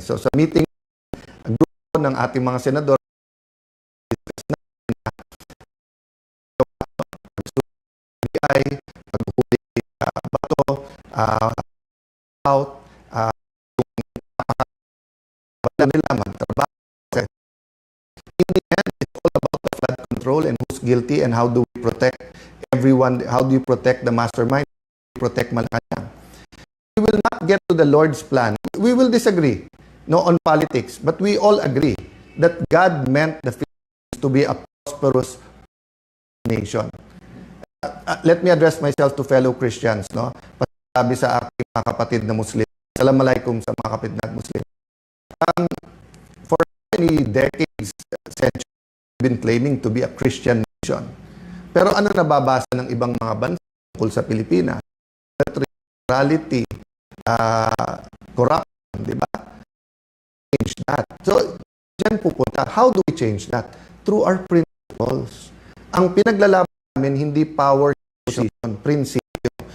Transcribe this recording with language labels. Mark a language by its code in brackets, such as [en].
[tl] So, sa meeting, ang grupo ng ating mga senador, paghuli bato, out, kung nila magtrabaho. [en] In the end, it's all about the flood control and who's guilty and how do we protect everyone, how do you protect the mastermind, protect Malacanang. We will not get to the Lord's plan. We will disagree, on politics, but we all agree that God meant the Philippines to be a prosperous nation. Let me address myself to fellow Christians, [tl] Pasabi sa aking mga kapatid na Muslim. [en] Assalamualaikum [tl] sa mga kapatid na Muslim. [en] For many decades, centuries, we've been claiming to be a Christian nation. [tl] Pero ano nababasa ng ibang mga bansa tungkol sa Pilipinas? [en] Morality, corruption, di ba? Change that. So, [tl] dyan pupunta. [en] How do we change that? Through our principles. [tl] Ang pinaglalaban namin, hindi power position, prinsipyo.